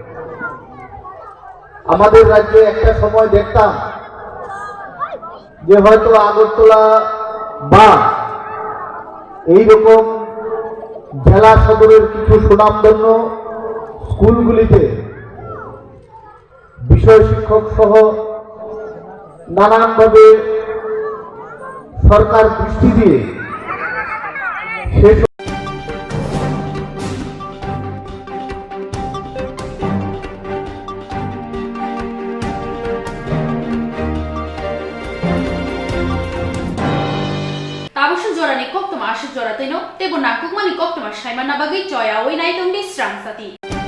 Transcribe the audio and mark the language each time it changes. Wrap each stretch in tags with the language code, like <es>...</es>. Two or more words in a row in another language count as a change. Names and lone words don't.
<bn>আমাদের রাজ্যে একটা সময় দেখতাম যে হয়তো আগরতলা বা এইরকম জেলা সদরের কিছু সুনামধন্য স্কুলগুলিতে বিষয় শিক্ষক সহ নানানভাবে সরকার দৃষ্টি দিয়ে শেষ</bn> <trp>Tabushu jorani Koktwma asuk jorateno, tego nakuk mani Koktwma shaimana bagi joya oi nai tongdi Swrangchati.</trp>